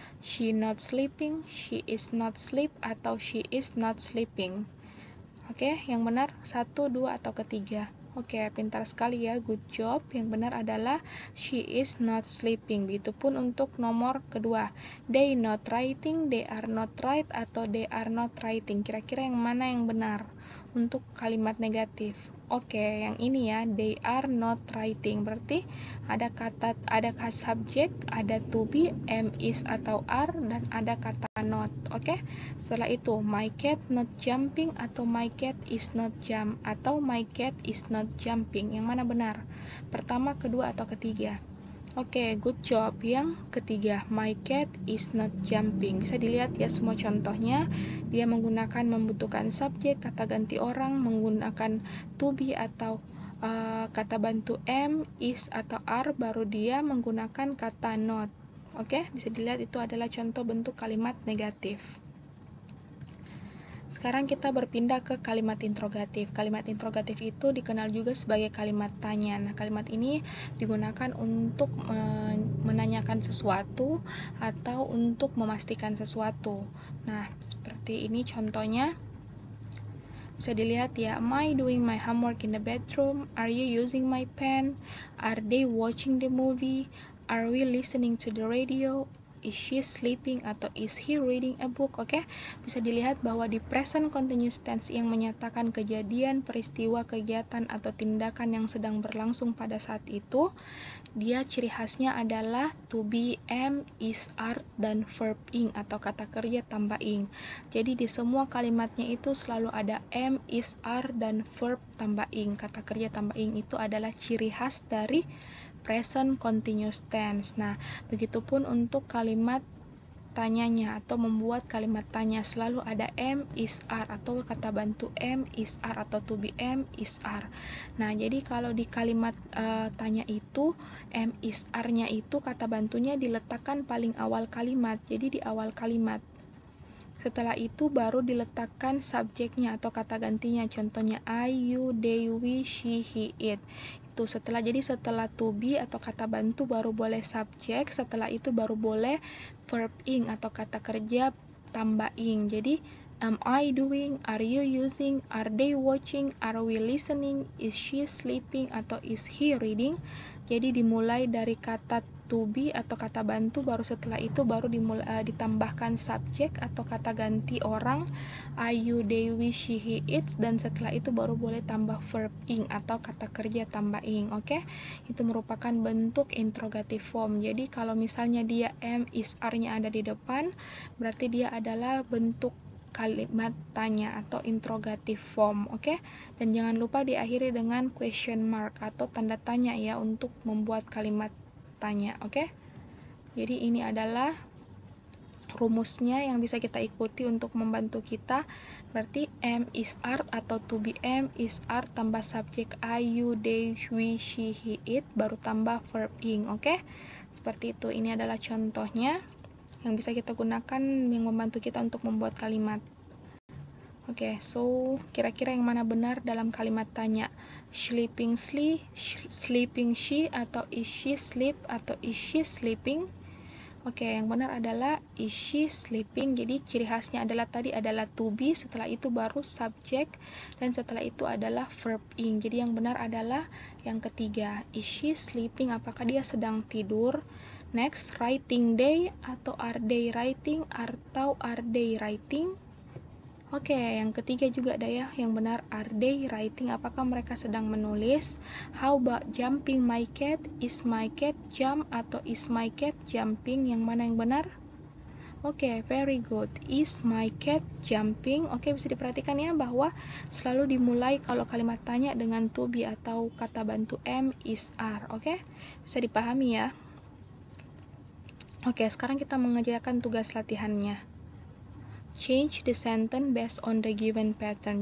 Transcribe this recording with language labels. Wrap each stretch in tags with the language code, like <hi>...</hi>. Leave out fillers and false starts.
<en>She not sleeping, she is not sleep,</en> <id>atau</id> <en>she is not sleeping.</en> <id>Oke, yang benar 1, 2, atau ketiga. Oke, pintar sekali ya,</id> <en>good job.</en> <id>Yang benar adalah</id> <en>she is not sleeping.</en> <id>Begitupun untuk nomor kedua. They not writing, they are not write, atau they are not writing. Kira-kira yang mana yang benar untuk kalimat negatif? Oke, yang ini ya,</id> <en>they are not writing.</en> <id>Berarti ada subjek, ada to be, am, is, atau are, dan ada kata not. Oke, setelah itu my cat not jumping, atau my cat is not jump, atau my cat is not jumping. Yang mana benar? Pertama, kedua, atau ketiga? Oke,</id> <en>good job.</en> <id>Yang ketiga,</id> <en>my cat is not jumping.</en> <id>Bisa dilihat ya semua contohnya. Dia menggunakan membutuhkan subjek, kata ganti orang, menggunakan to be atau kata bantu am, is, atau are, baru dia menggunakan kata not. Oke, bisa dilihat itu adalah contoh bentuk kalimat negatif. Sekarang kita berpindah ke kalimat interrogatif. Kalimat interrogatif itu dikenal juga sebagai kalimat tanya. Nah, kalimat ini digunakan untuk menanyakan sesuatu atau untuk memastikan sesuatu. Nah, seperti ini contohnya. Bisa dilihat ya,</id> <en>am I doing my homework in the bedroom? Are you using my pen? Are they watching the movie? Are we listening to the radio? Is she sleeping</en> <id>atau</id> <en>is he reading a book?</en> <id>Oke, bisa dilihat bahwa di present continuous tense yang menyatakan kejadian, peristiwa, kegiatan atau tindakan yang sedang berlangsung pada saat itu, dia ciri khasnya adalah to be, am, is, are, dan verb ing atau kata kerja tambah ing. Jadi di semua kalimatnya itu selalu ada am, is, are, dan verb tambah ing. Kata kerja tambah ing itu adalah ciri khas dari present continuous tense. Nah, begitupun untuk kalimat tanyanya atau membuat kalimat tanya selalu ada am, is, are atau kata bantu am, is, are atau to be am, is, are. Nah, jadi kalau di kalimat tanya itu am, is, are-nya itu kata bantunya diletakkan paling awal kalimat. Jadi di awal kalimat. Setelah itu baru diletakkan subjeknya atau kata gantinya. Contohnya I, you, they, we, she, he, it. Jadi setelah to be atau kata bantu baru boleh subjek, setelah itu baru boleh verb ing atau kata kerja tambah ing. Jadi</id> <en>am I doing, are you using, are they watching, are we listening, is she sleeping</en> <id>atau</id> <en>is he reading.</en> <id>Jadi dimulai dari kata to be atau kata bantu, baru setelah itu baru ditambahkan subjek atau kata ganti orang I, you, they, we, she, he, it, dan setelah itu baru boleh tambah verb ing atau kata kerja tambah ing. Oke, itu merupakan bentuk interrogative form. Jadi kalau misalnya dia am, is, are-nya ada di depan, berarti dia adalah bentuk kalimat tanya atau interrogative form. Oke, dan jangan lupa diakhiri dengan question mark atau tanda tanya ya untuk membuat kalimat tanya. Oke, jadi ini adalah rumusnya yang bisa kita ikuti untuk membantu kita. Berarti am, is, are atau to be am, is, are tambah subjek I, you, they, we, she, he, it, baru tambah verb ing. Oke, seperti itu. Ini adalah contohnya yang bisa kita gunakan yang membantu kita untuk membuat kalimat. Oke, so kira-kira yang mana benar dalam kalimat tanya?</id> <en>Sleeping she,</en> <id>atau</id> <en>is she sleep, atau is she sleeping?</en> <id>Oke, yang benar adalah</id> <en>is she sleeping.</en> <id>Jadi ciri khasnya adalah tadi adalah to be, setelah itu baru subjek, dan setelah itu adalah verb ing. Jadi yang benar adalah yang ketiga,</id> <en>is she sleeping,</en> <id>apakah dia sedang tidur?</id> <en>Next, writing they,</en> <id>atau</id> <en>are they writing, atau are they writing?</en> <id>Oke, yang ketiga juga ada ya, yang benar</id> <en>are they writing,</en> <id>apakah mereka sedang menulis?</id> <en>How about jumping my cat? Is my cat jump</en> <id>atau</id> <en>is my cat jumping?</en> <id>Yang mana yang benar?</id> <en>Oke, very good. Is my cat jumping?</en> <id>Oke, bisa diperhatikan ya bahwa selalu dimulai kalau kalimat tanya dengan to be atau kata bantu am, is, are. Oke, bisa dipahami ya. Oke, sekarang kita mengerjakan tugas latihannya.</id> <en>Change the sentence based on the given pattern.</en>